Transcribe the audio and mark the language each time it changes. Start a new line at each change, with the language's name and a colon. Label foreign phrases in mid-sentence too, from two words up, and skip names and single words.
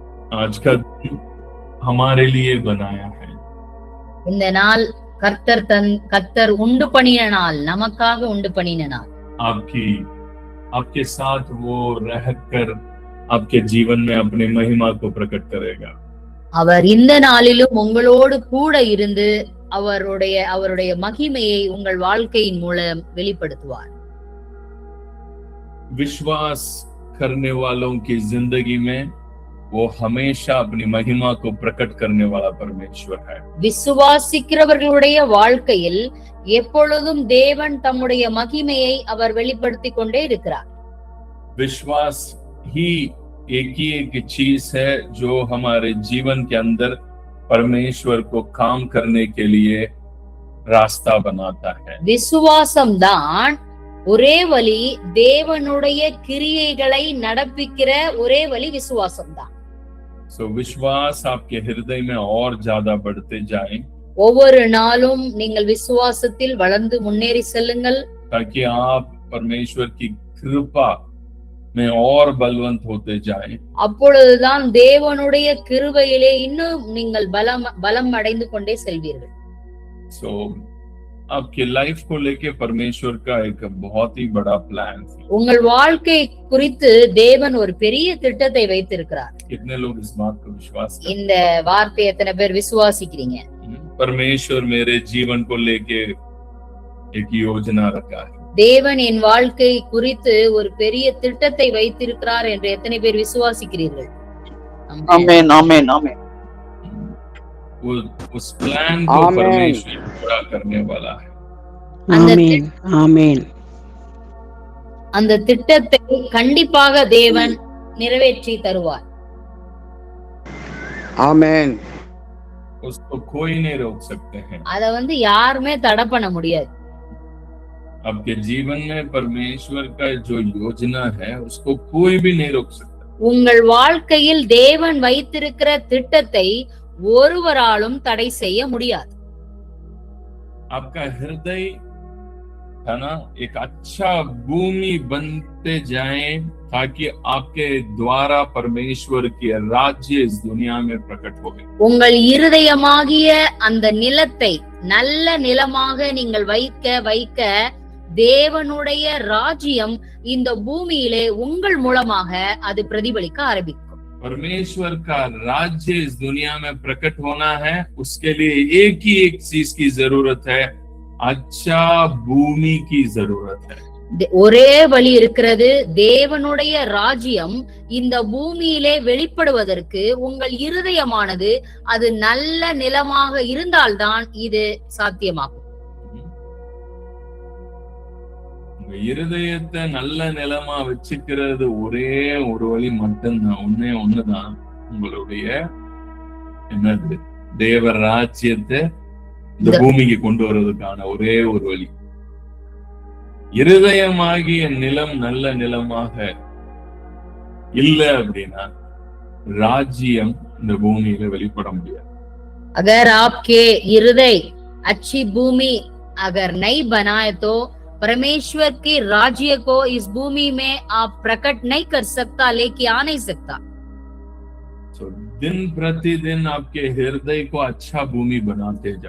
Hindi: आज का दिन हमारे लिए बनाया है।
Tamil: இந்த நாள் கர்த்தர் உண்டு பண்ணின நாள், நமக்காக உண்டு பண்ணின நாள்.
Hindi: आपके साथ वो रहकर आपके जीवन में अपने महिमा को प्रकट करेगा।
Tamil: அவர் இந்த நாளிலும் உங்களோடு கூட இருந்து அவருடைய மகிமையை உங்கள் வாழ்க்கையின் மூலம் வெளிப்படுத்துவார்.
Hindi: विश्वास करने वालों की जिंदगी में वो हमेशा अपनी महिमा को प्रकट करने वाला परमेश्वर है।
Tamil: விசுவாசிக்கிறவர்களுடைய வாழ்க்கையில் எப்பொழுதும் தேவன் தம்முடைய மகிமையை அவர் வெளிப்படுத்திக் கொண்டே இருக்கிறார்.
Hindi: विश्वास ही एक चीज है जो हमारे जीवन के अंदर परमेश्वर को काम करने के लिए रास्ता बनाता है।
Tamil: விசுவாசம் தான் ஒரே வழி, தேவனுடைய கிரியைகளை நடப்பிக்கிற ஒரே வழி விசுவாசம் தான்.
Hindi: विश्वास आपके हृदय में और ज्यादा बढ़ते जाए,
Tamil: ஒவ்வொரு நாளும் நீங்கள் விசுவாசத்தில் வளர்ந்து முன்னேறி செல்லுங்கள்,
Hindi: ताकि आप परमेश्वर की कृपा में और बलवंत होते जाएं।
Tamil: அப்பொழுதுதான் தேவனுடைய கிருபையிலே இன்னும் நீங்கள் பலம் அடைந்து கொண்டே செல்வீர்கள்.
Hindi: आपकी लाइफ को लेके परमेश्वर का एक बहुत ही बड़ा प्लान है।
Tamil: உங்கள் வாழ்க்கை குறித்து தேவன் ஒரு பெரிய திட்டத்தை வைத்திருக்கிறார்.
Hindi: कितने लोग इस बात को विश्वास करते हैं?
Tamil: இந்த வார்த்தை எத்தனை பேர் விசுவாசிக்கிறீங்க?
Hindi: परमेश्वर मेरे जीवन को लेके एक योजना रखा है।
Tamil: தேவன் என் வாழ்க்கை குறித்து ஒரு பெரிய திட்டத்தை வைத்திருக்கிறார் என்று எத்தனை பேர் விசுவாசிக்கிறீர்கள்? ஆமென் ஆமென் ஆமென்.
Hindi: उस प्लान को परमेश्वर पूरा करने वाला है।
Tamil: ஆமென் ஆமென். அந்த திட்டத்தை கண்டிப்பாக தேவன் நிறைவேற்றி தருவார். ஆமென்.
Hindi: उसको कोई नहीं रोक सकते हैं।
Tamil: அத யாருமே தடை பண்ண முடியாது.
Hindi: आपके जीवन में परमेश्वर का जो योजना है उसको कोई भी नहीं रोक सकता।
Tamil: உங்கள் வாழ்க்கையில் தேவன் வைத்திருக்கிற திட்டத்தை ஒருவராலும் தடை செய்ய முடியாது.
Hindi: आपका हृदय है ना एक अच्छा भूमि बनते जाए, ताकि आपके द्वारा परमेश्वर की राज्य इस दुनिया में प्रकट हो।
Tamil: உங்கள் இருதயமாகிய அந்த நிலத்தை நல்ல நிலமாக நீங்கள் வைக்க தேவனுடைய ராஜ்யம் இந்த பூமியிலே உங்கள் மூலமாக அது பிரதிபலிக்க ஆரம்பிக்கும்.
Hindi: परमेश्वर का राज्य इस दुनिया में प्रकट होना है, उसके लिए एक ही एक चीज की जरूरत है, अच्छा भूमि की जरूरत है।
Tamil: ஒரே வழி இருக்கிறது. தேவனுடைய ராஜ்யம் இந்த பூமியிலே வெளிப்படுவதற்கு உங்கள் இருதயமானது அது நல்ல நிலமாக இருந்தால்தான் இது சாத்தியமாகும். இருதயத்தை நல்ல நிலமா வச்சுக்கிறது ஒரே ஒரு வழி மட்டும்தான், ஒண்ணுதான். உங்களுடைய என்னது தேவ ராஜ்யத்தை இந்த பூமிக்கு கொண்டு வர்றதுக்கான ஒரே ஒரு வழி. இருதயமாகிய நிலம் நல்ல நிலமாக இல்ல அப்படின்னா ராஜ்யம் இந்த பூமியில வெளிப்பட முடியாது.
Hindi: अगर आपके हृदय अच्छी भूमि अगर नहीं बनाए तो परमेश्वर के राज्य को इस भूमि में आप प्रकट नहीं कर सकता, लेके आ नहीं सकता। दिन प्रतिदिन आपके हृदय को अच्छा भूमि बनाते जाओ।